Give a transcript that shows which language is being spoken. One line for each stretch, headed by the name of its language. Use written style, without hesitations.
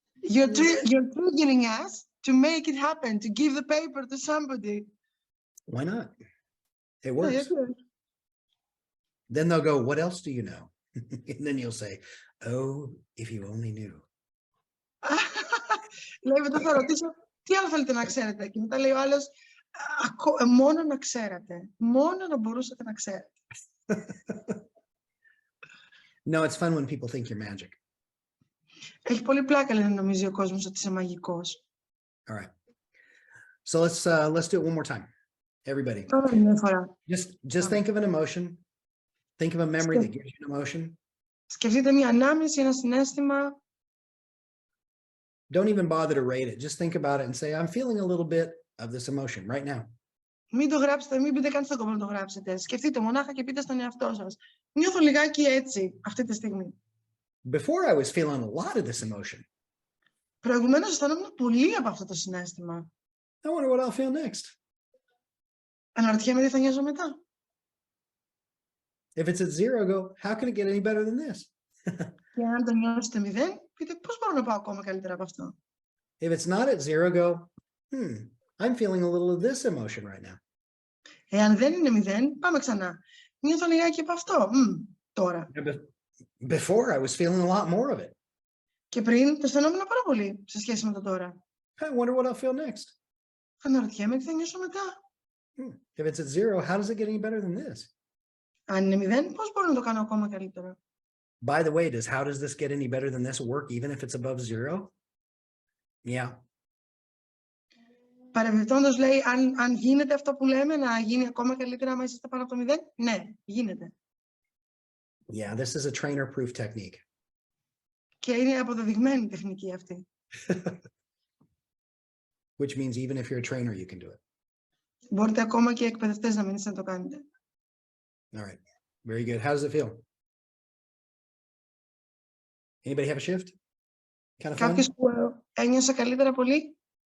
English: You're triggering us to make it happen, to give the paper to somebody. Why not? It works. Then they'll go, what else do you know? And then you'll say, oh, if you only knew.
Greek: Λέει, μετά θα ρωτήσω, τι άλλο θέλετε να ξέρετε? Και μετά λέει ο άλλος, μόνο να ξέρατε. Μόνο να μπορούσατε να ξέρετε.
English: No, it's fun when people think you're magic.
Greek: Έχει πολύ πλάκα, λένε, νομίζει ο κόσμος ότι είσαι μαγικός.
English: All right. So let's do it one more time. Everybody.
Greek: Τώρα είναι μια φορά.
English: Just think of an emotion. Think of a memory that gives you an emotion.
Greek: Σκεφτείτε μια ανάμνηση, ένα συναίσθημα.
English: Don't even bother to rate it. Just think about it and say, I'm feeling a little bit of this emotion right now.
Greek: Μην το γράψετε, μην πείτε καν στον κόμμα να το γράψετε. Σκεφτείτε μονάχα και πείτε στον εαυτό σας. Νιώθω λιγάκι έτσι αυτή τη στιγμή.
English: Before I was feeling a lot of this emotion.
Greek: Προηγουμένως αισθανόμουν πολύ από αυτό το συναίσθημα.
English: I wonder what I'll feel next.
Greek: Αναρωτιέμαι τι θα νιώσω μετά.
English: If it's at 0, go, how can it get any better than this?
Greek: Και αν το νιώσετε 0, πείτε πώς μπορώ να πάω ακόμα καλύτερα από αυτό.
English: If it's not at 0, go, I'm feeling a little of this emotion right now.
Greek: Εάν δεν είναι 0, πάμε ξανά. Νιώθω λιγάκι από αυτό. Τώρα.
English: Before I was feeling a lot more of it.
Greek: Και πριν το αισθανόμουν πάρα πολύ σε σχέση με το τώρα.
English: I wonder what I'll feel next.
Greek: Αναρωτιέμαι τι θα νιώσω μετά.
English: If it's at 0, how does it get any better than this?
Greek: Αν είναι 0, πώς μπορώ να το κάνω ακόμα καλύτερα.
English: By the way, how does this get any better than this work even if it's above 0? Yeah.
Greek: Παρεμπιπτόντως λέει, αν γίνεται αυτό που λέμε, να γίνει ακόμα καλύτερα άμα είστε πάνω από το 0. Ναι, γίνεται.
English: Yeah, this is a trainer-proof technique.
Greek: Και είναι αποδεδειγμένη τεχνική αυτή.
English: Which means even if you're a trainer, you can do it.
Greek: Μπορείτε ακόμα και εκπαιδευτές να μην είστε να το κάνετε.
English: All right. Very good. How does it feel? Anybody have a shift? Kind of fun?
Greek: Κάποιος που ένιωσε καλύτερα πολύ.